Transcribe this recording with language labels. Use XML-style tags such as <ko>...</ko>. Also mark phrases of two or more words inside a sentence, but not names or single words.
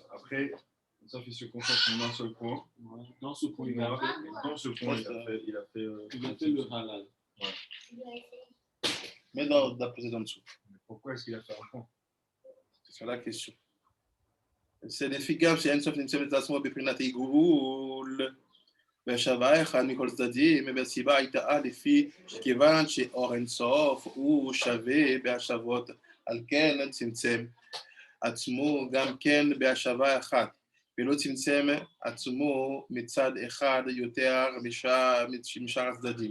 <fr>Après, Ensof il se concentre en un seul point. Dans ce point, Il a fait le halal. Ouais. Mais dans la précédente dessous. Mais pourquoi est-ce qu'il a fait un point? C'est ça la question. C'est efficace, c'est Ensof</fr> <he>נמצא בעצמו בבחינת עיגול. והשווה אחד מכל צדדים, והסיבה הייתה לפי שכיוון שאור אינסוף הוא שווה בהשבות, על כן צמצם עצמו גם כן בהשבה אחת, ולא צמצם עצמו מצד אחד יותר משאר הצדדים.</he>